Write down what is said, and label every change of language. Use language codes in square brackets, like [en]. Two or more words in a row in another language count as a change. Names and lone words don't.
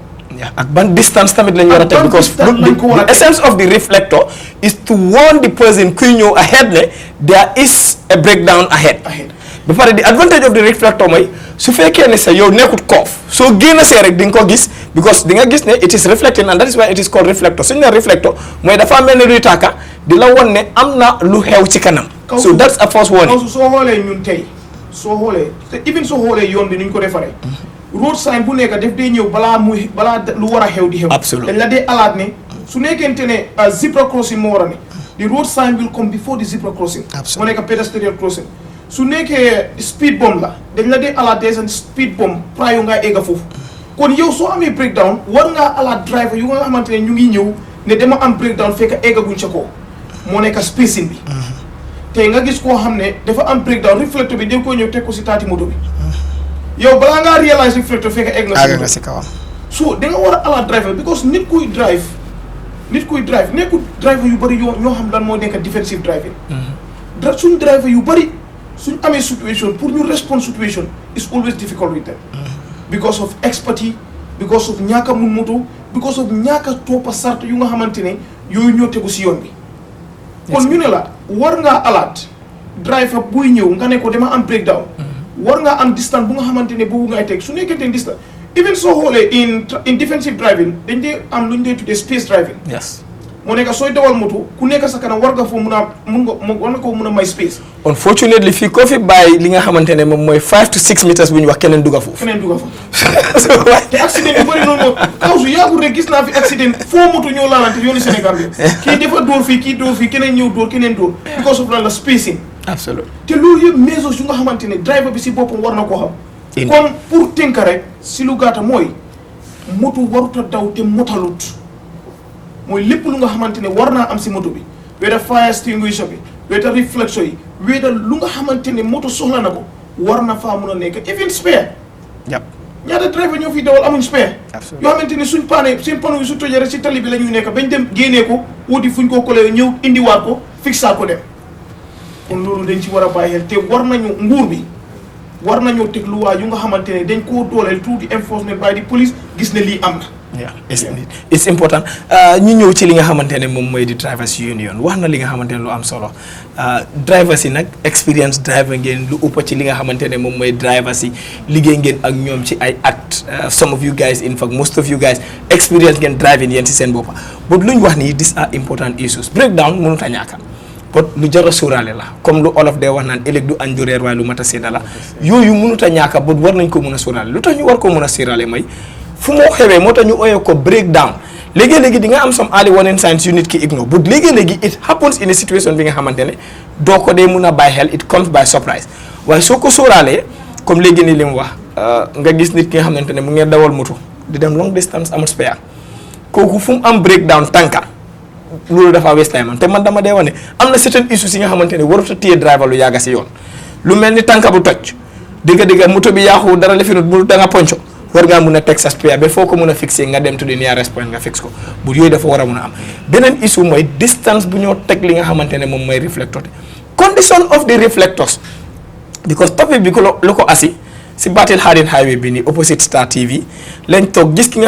[wo] ak ban distance tamit lañu war a teg [en] because the essence of the reflector is to warn the person [wo] kuy ñëw ahead ne [en] there is a breakdown ahead [wo] ba pare [en] the advantage of the reflector [wo] mooy su fekkee ne sa yow nekkut koof soo génn see rek di nga ko gis because di nga gis ne [en] it is reflecting and that is why it is called reflector [wo] suñu ne reflector mooy dafa mel ne luy tàkka di la won ne am na lu xew ci kanam [en] so that's a first warning [wo] soo xoolee ñun tey soo xoolee te even soo xoolee yoon bi nuñ ko defaree [en] road sign [wo] bu nekk def dee ñëw balaa lu war a xew di xew dañ la dee alaat ne su nekkente ne [en] zebra crossing [wo] moo war a ne [en] the road sign will come before the zebra crossing [wo] moo nekk [en] pedestrian crossing [wo] su nekkee [en] speed bomb [wo] la dañ la dee alaat des [en] and speed bomb prior [wo] ngaa egga foofu kon yow soo amee breakdown war ngaa alaat driver yu nga xamante ne ñu ngi ñëw ne dama am breakdown fekk eggaguñ ca ko moo nekk spacing bi tey nga gis koo xam ne dafa am breakdown reflecteur bi dañ koy ñëw teg ko si taati moto bi yow balaa ngaa réalise reflecteur fekk egg nga si kawam so da nga war a alaat driver because nit kuy drive nekkul driver yu bëri ñoo xam lan moo nekk [en] defensive driving [wo] suñ driver yu bëri suñ amee situation pour ñu [en] respond situation is always difficult with them because of expertise because of [wo] ñaaka mun moto [en] because of [wo] ñaaka toppa sart yu nga xamante ne yooyu ñoo tegu si yoon bi kon ñu ne la war ngaa alaat driver buy ñëw nga ne ko dama am breakdown war ngaa am distance bu nga xamante ne boobu ngay teg su nekkee te distance even soo xoolee [en] in defensive driving [wo] dañ dee am lu ñu dee tuddee [en] space driving [wo] moo nekk sooy dawal moto ku nekk sa kanam war nga foo war nga ko mun a may space unfortunately fii koo fi bàyyi li nga xamante ne moom mooy [en] 5 to 6 meters [wo] bu ñu wax keneen dugga foofu te accident yu bëri noonu kaw su yàggul rek gis naa fi accident foo moto ñoo laalante yoonu Sénégal bi kii dafa dóor fii kii dóor fii keneen ñëw dóor keneen dóor [en] because of [wo] la spacing absolument te loolu yëpp mesures yu nga xamante ne driver bi si boppam war na koo xam kon pour tënk rek si lu gàtta mooy moto waruta daw te motalut mooy lépp lu nga xamante ne war naa am si moto bi weda [en] fire extinguisher [wo] bi weda reflector yi weda lu nga xamante ne moto soxla na ko war na faa mun a nekk [en] even spare [wo] ñaata driver ñoo fi dawal amuñ spare yoo xamante ne suñ panneau yi su tojee rek si tali bi la ñuy nekk bañ dem génnee ko wuti fuñ ko collé ñëw indiwaat ko fixaat ko dem kon loolu dañ ci war a bàyyi xel te war nañu nguur bi war nañoo teg luwaa yu nga xamante ne dañ koo dooleel tuuti [en] enforcement by the police [wo] gis ne lii am na. [en] it's important [wo] ñu ñëw ci li nga xamante ne moom mooy di [en] drivers union [wo] wax na li nga xamante ne lu am solo drivers yi nag [en] experience driver [wo] ngeen lu ëpp ci li nga xamante ne moom mooy drivers yi liggéey ngeen ak ñoom ci ay at [en] some of you guys in fact most of you guys experience [wo] ngeen driving yéen ci seen boppa but lu ñu wax nii [en] these are important issues breakdown [wo] mënut a ñàkk but lu jar a sóoraale la comme lu olof dee wax naan ëllëg du añ du reer waaye lu mat a sédda la yooyu mënut a ñàkk but war nañ ko mën a sóoraale lu tax ñu war ko mën a sóoraale mooy fu moo xewee moo tax ñu oyee ko breakdown léegi-léegi di nga am [en] some early warning signs [wo] yu nit ki ignore but léegi-léegi [en] it happens in a situation [wo] bi nga xamante ne doo ko dee mun a bàyyi xel [en] it comes by surprise [wo] waaye soo ko sóoraalee comme léegi ni li mu wax nga gis nit ki nga xamante ne mu ngeen dawal moto di dem [en] long distance [wo] amul spare kooku fu mu am breakdown tànka loolu dafa [en] waste time [wo] te man dama dee wane am na [en] certain issues [wo] yi nga xamante ne warut a téye driver lu yàgga si yoon lu mel ni tànka bu toj digga moto bi yaaxu dara lefinut mu da nga ponco war ngaa mun a teg sa spare ba foo ko mun a fixé nga dem [en] to the nearest point [wo] nga fix ko bu yooyu dafa war a mun a am beneen issue mooy distance bu ñoo teg li nga xamante ne moom mooy reflector te [en] condition of the reflectors because topic [wo] bi lu ko asi si Batil Harding highway bi nii opposite Star TV lañ toog gis ki nga